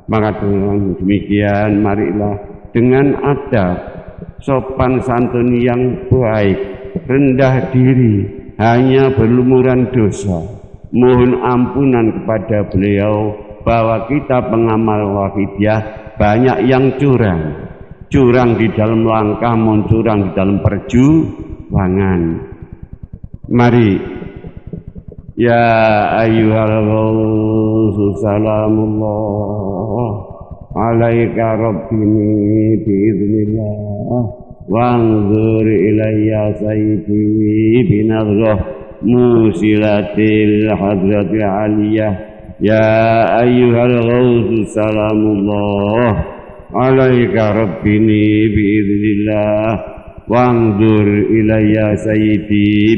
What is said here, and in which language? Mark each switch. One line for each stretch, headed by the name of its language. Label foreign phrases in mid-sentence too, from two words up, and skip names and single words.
Indonesian: Maka dengan demikian marilah dengan adab, sopan santun yang baik, rendah diri, hanya berlumuran dosa, mohon ampunan kepada beliau bahwa kita pengamal wahidiyah banyak yang curang di dalam langkah, curang di dalam perjuangan.
Arabic: Mari يا أيها الغوث سلام الله عليك ربني بإذن الله وانظر إلي سيدي بنظرة موصلة للحضرة العلية يا أيها الغوث سلام الله عليك ربني بإذن الله وانظر إلي سيدي